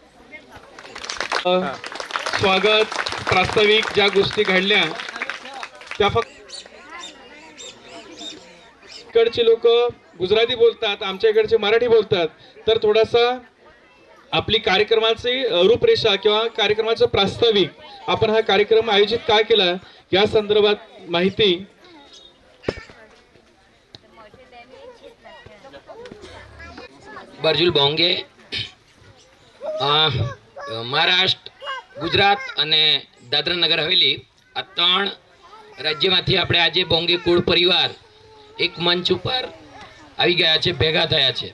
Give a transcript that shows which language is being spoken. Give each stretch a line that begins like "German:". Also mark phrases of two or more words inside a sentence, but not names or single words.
Marathi: स्वागत प्रास्ताविक ज्या गोष्टी घडल्या त्या फक्त इकडचे लोक गुजराती बोलतात, आमच्या इकडचे मराठी बोलतात. तर थोडासा आपली कार्यक्रमाची रूपरेषा किंवा कार्यक्रमाचं प्रास्ताविक, आपण हा कार्यक्रम आयोजित का केला या संदर्भात माहिती.
Gujarati: બરજુલ બોંગે મહારાષ્ટ્ર, ગુજરાત અને દાદરા નગર હવેલી આ 3 રાજ્યમાંથી આપણે આજે બોંગે કુળ પરિવાર એક મંચ ઉપર આવી ગયા છે, ભેગા થયા છે.